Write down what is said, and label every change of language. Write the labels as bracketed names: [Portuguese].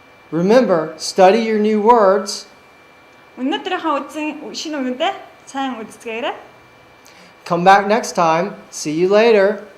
[English] Remember, study your new words. [Mongolian] Өнөөдрийнхөө үзсэн шинэ үгэндээ сайн үздэгээрэй. [English] Come back next time. See you later.